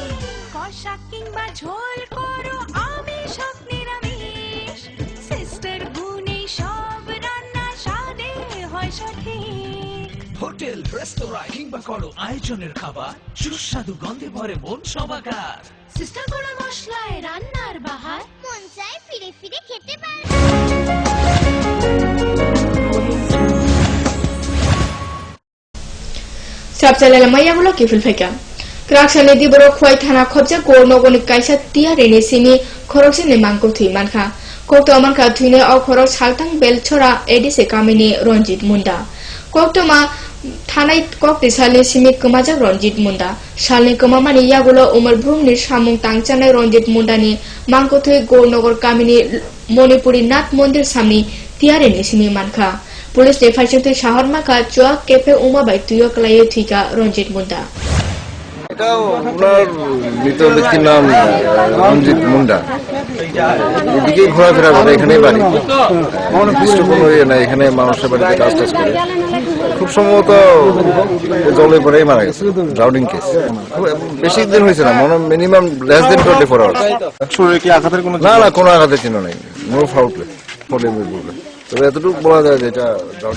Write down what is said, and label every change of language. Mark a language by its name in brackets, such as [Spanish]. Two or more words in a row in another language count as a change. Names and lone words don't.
[Bangla] কষা কিংবা ঝোল করো আমিষ হোক নিরামিষ, সিস্টার গুণে সব রান্না স্বাদে হয় সঠিক। হোটেল রেস্তোরাঁ কিংবা করো আয়োজনের খাবার, সুস্বাদু গন্ধে ভরে মন সবাকার। সিস্টার গুঁড়ো মশলায় রান্নার বাহার, মন চায় ফিরে ফিরে খেতে পারে। [Kok Borok] Sabsalala maya gulo kifil feka. Kraksane di boro khoi thana khobja gor nogoni kaisa tiare ni simi khorokse ne mangko thui manka. Kokto amanka thuine au khorok saltang bel chora edise kamini Ronjit Munda. Kokto ma thanai kokti salni simi kemajak Ronjit Munda. Salni kemamani yagulo umar bhrumni samung tangchanai Ronjit Munda ni mangko thui gor nogor kamini Monipuri Nath Mondir samni tiare ni simi manka. পুলিশ নেফাইসতে শহর মাকা চোয়া কেপে উমা বাই তুইও ক্লাইয়ে থিকা রঞ্জিত মুন্ডা। [Bangla] এটা ওনার মৃত ব্যক্তির নাম রঞ্জিত মুন্ডা। এদিকে ঘোরাফেরা করে, এখানেই বাড়ি, খ্রিস্টপূর্ণ না, এখানে মানুষের বাড়িতে কাজ টাজ করে। খুব সম্ভবত জলে পরেই মারা গেছে, [English] drowning case. [Bangla] বেশি দিন হয়েছে না, [English] minimum less than 24 hours. [Bangla] শরীরে কি আঘাতের কোনো? না না, কোনো আঘাতের চিহ্ন নেই, [English] no foul play, [Bangla] ফলে তবে এতটুকু বলা যায় যে এটা ড্রাউনিং।